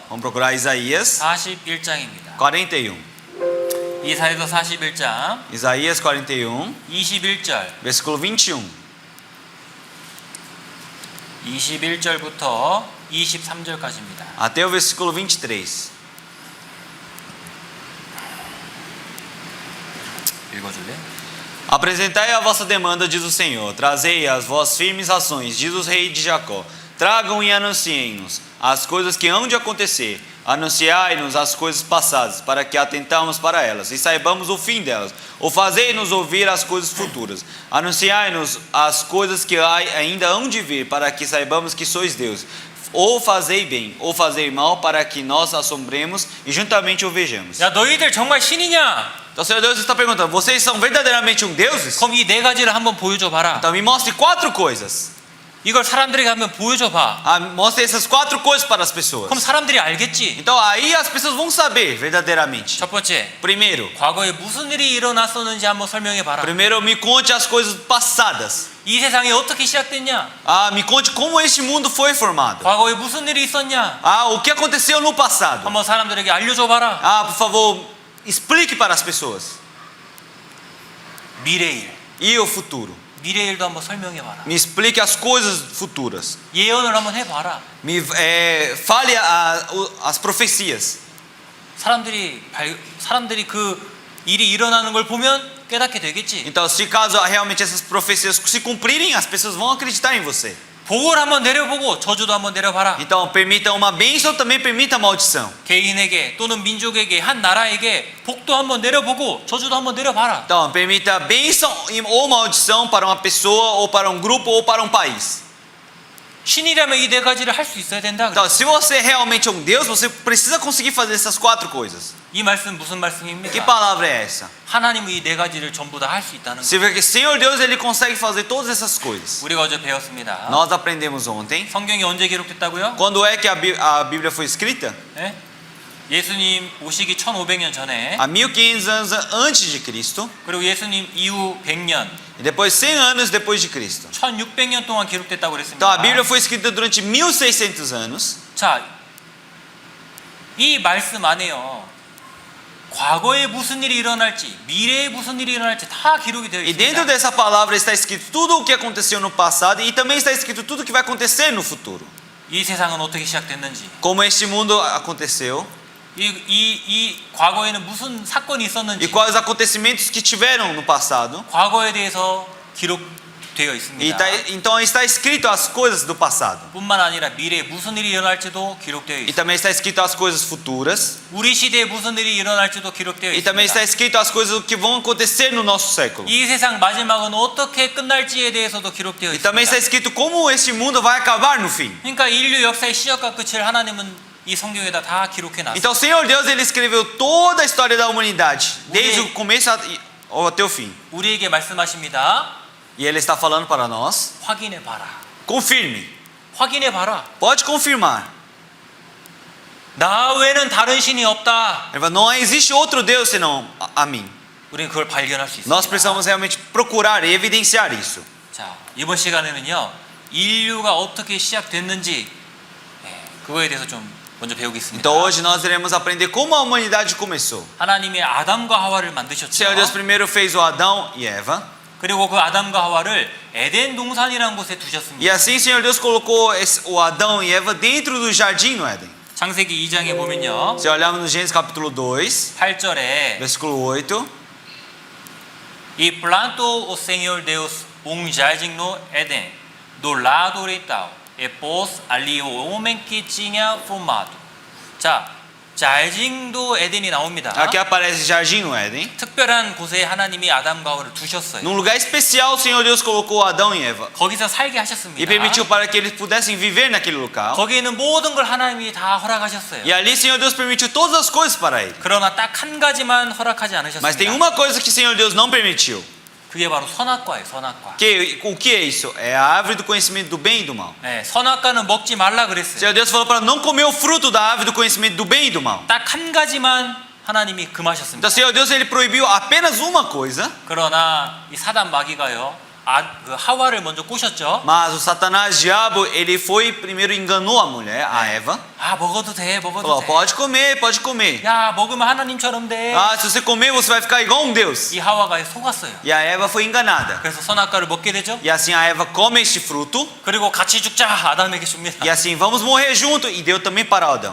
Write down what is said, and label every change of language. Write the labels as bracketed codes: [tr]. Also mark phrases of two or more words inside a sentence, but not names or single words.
[pt] Vamos procurar Isaías [ko] 41장입니다. 41. 이사야서 41장 [pt] Isaías 41, [ko] 21절. [pt] versículo 21. [ko] 21절부터 23절까지입니다. [pt] Até o versículo 23. [ko] 읽어줄래? [pt] Apresentai a vossa demanda, diz o Senhor. Trazei as vossas firmes ações, diz o rei de Jacó. Tragam e anunciem-nos as coisas que hão de acontecer. Anunciai-nos as coisas passadas, para que atentamos para elas e saibamos o fim delas. Ou fazei-nos ouvir as coisas futuras. Anunciai-nos as coisas que ainda hão de vir, para que saibamos que sois Deus. Ou fazei bem, ou fazei mal, para que nós assombremos e juntamente o vejamos. [ko] 야, 너희들 정말 신이냐? [pt] Então o Senhor Deus está perguntando, vocês são verdadeiramente deuses? [ko] 그럼 이 네 가지를 한번 보여줘 봐라. [pt] Então me mostre 4 coisas. [ko] 이걸 사람들에게 한번 보여줘 봐. [pt] Mostre essas 4 coisas para as pessoas. [ko] 그럼 사람들이 알겠지. [pt] Então aí as pessoas vão saber verdadeiramente. [ko] 첫 번째, [pt] Primeiro, [ko] 과거에 무슨 일이 일어났었는지 한번 설명해 봐라. [pt] primeiro me conte as coisas passadas. [ko] 이 세상이 어떻게 시작됐냐? [pt] Me conte como este mundo foi formado. [ko] 과거에 무슨 일이 있었냐? [pt] O que aconteceu no passado. [ko] 한번 사람들에게 알려줘 봐라. [pt] Por favor, explique para as pessoas. [ko] 미래일. [pt] E o futuro. [ko] 미래일도 한번 설명해 봐라. [pt] Me explique as coisas futuras. [ko] 예언을 한번 해 봐라. [pt] Fale as profecias. [ko] 사람들이 그 일이 일어나는 걸 보면 깨닫게 되겠지. [pt] Então, se caso realmente essas profecias se cumprirem, as pessoas vão acreditar em você. [ko] 복을 한번 내려보고 저주도 한번 내려봐라. [pt] Então, permita uma bênção, também permita a maldição. [ko] 개인에게 또는 민족에게 한 나라에게 복도 한번 내려보고 저주도 한번 내려봐라. [pt] Então, permita bênção ou maldição para uma pessoa, ou para um grupo, ou para um país. [ko] 신이라면 이 네 가지를 할 수 있어야 된다. [pt] Então, se você é realmente Deus, você precisa conseguir fazer essas 4 coisas. [ko] 이 말씀 무슨 [pt] Que [ko] 말씀입니까? [pt] palavra é essa? [ko] 하나님은 이 네 가지를 전부 다 할 수 있다는 거. [pt] Se vê que Senhor Deus, Ele consegue fazer todas essas coisas. [ko] 우리가 어제 배웠습니다. [pt] Nós aprendemos ontem. [ko] 성경이 언제 기록됐다고요? [pt] Quando é que a Bíblia foi escrita? [ko] 네? 예수님 오시기 1500년 전에, [pt] 1500 anos antes de Cristo. [ko] 그리고 예수님 이후 100년, [pt] E depois 100 anos depois de Cristo. [ko] 1600년 동안 기록됐다고 그랬습니다. [pt] Então a Bíblia foi escrita durante 1600 anos. [ko] 자, 이 말씀 안에요. 과거에 무슨 일이 일어날지, 미래에 무슨 일이 일어날지 다 기록이 되어 [pt] E dentro [ko] 있습니다. [pt] dessa palavra está escrito tudo o que aconteceu no passado e também está escrito tudo o que vai acontecer no futuro. [ko] 이 세상은 어떻게 시작됐는지, [pt] Como este mundo aconteceu [ko] 이 과거에는 무슨 사건이 [pt] e [ko] 있었는지, [pt] quais acontecimentos que tiveram no passado. [ko] 과거에 대해서 기록되어 [pt] E [ko] 있습니다. [pt] então está escrito as coisas do passado. [ko] 뿐만 아니라 미래에 무슨 일이 일어날지도 기록되어 [pt] E [ko] 있습니다. [pt] também está escrito as coisas futuras. [ko] 우리 시대에 무슨 일이 일어날지도 기록되어 [pt] E também está [ko] 있습니다. [pt] escrito as coisas que vão acontecer no nosso século. [ko] 이 세상 마지막은 어떻게 끝날지에 대해서도 기록되어 [pt] E também está [ko] 있습니다. [pt] escrito como este mundo vai acabar no fim. [ko] 그러니까 인류 역사의 시작과 끝을 하나님은 이 성경에다 다 기록해 놨어요. [pt] Então o Senhor Deus, Ele escreveu toda a história da humanidade, desde o começo até o fim. [ko] 우리에게 말씀하십니다. [pt] E Ele está falando para nós, [ko] 확인해 봐라. [pt] confirme. [ko] 확인해 봐라. [pt] Pode confirmar. [ko] 나 외에는 다른 신이 없다. [pt] Ele fala, não existe outro Deus senão a mim. [ko] 우리는 그걸 발견할 수 [pt] Nós [ko] 있습니다. [pt] precisamos realmente procurar e evidenciar isso. [ko] 자, 이번 시간에는요. 인류가 어떻게 시작됐는지 그거에 대해서 좀 먼저 배우겠습니다. [pt] Então hoje nós iremos aprender como a humanidade começou. [ko] 하나님이 아담과 하와를 [pt] O [ko] 만드셨죠. [pt] Senhor Deus primeiro fez o Adão e Eva. [ko] 그리고 그 아담과 하와를 에덴 동산이라는 곳에 [pt] E [ko] 두셨습니다. [pt] assim o Senhor Deus colocou o Adão e Eva dentro do jardim no Éden. [ko] 창세기 2장에 보면요. [pt] Se olharmos no Gênesis capítulo 2, [ko] 8절에 [pt] versículo 8. E plantou o Senhor Deus jardim no Éden, do lado oriental, e pôs ali o homem que tinha formado. [ko] 자, [pt] jardim do [ko] 에덴이 나옵니다. [pt] Aqui aparece jardim no Éden. [ko] 특별한 곳에 하나님이 아담과 하와를 두셨어요. [pt] Num lugar especial o Senhor Deus colocou Adão e Eva. [ko] 거기서 살게 [pt] E [ko] 하셨습니다. [pt] permitiu para que eles pudessem viver naquele local. [ko] 거기에 있는 모든 걸 하나님이 다 허락하셨어요. [pt] E ali o Senhor Deus permitiu todas as coisas para ele. [ko] 그러나 딱 한 가지만 허락하지 [pt] Mas tem [ko] 않으셨습니다. [pt] uma coisa que o Senhor Deus não permitiu. [ko] 그게 바로 선악과예요. 선악과. [pt] O que é isso? É a árvore do conhecimento do bem e do mal. [ko] 네, 선악과는 먹지 말라 [pt] O [ko] 그랬어요. [pt] Senhor Deus falou para não comer o fruto da árvore do conhecimento do bem e do mal. [ko] 딱 한 가지만 하나님이 금하셨습니다. [pt] Então o Senhor Deus ele proibiu apenas uma coisa. [ko] 그러나 이 사단 마귀가요 그 하와를 먼저 꼬셨죠. [pt] Mas o Satanás, diabo, ele foi primeiro enganou a mulher, a Eva. [ko] 아, 먹어도 돼, 먹어도 [pt] Falou, [ko] 돼. [pt] pode comer, pode comer. [ko] 야, 먹으면 하나님처럼 돼. [pt] Ah, se você comer, você vai ficar igual um Deus. [ko] 이 하와가 속았어요. [pt] E a Eva foi enganada. [ko] 그래서 선악과를 먹게 되죠. [pt] E assim a Eva come este fruto. [ko] 그리고 같이 죽자 아담에게 줍니다. [pt] E assim, vamos morrer junto. E deu também para o Adão.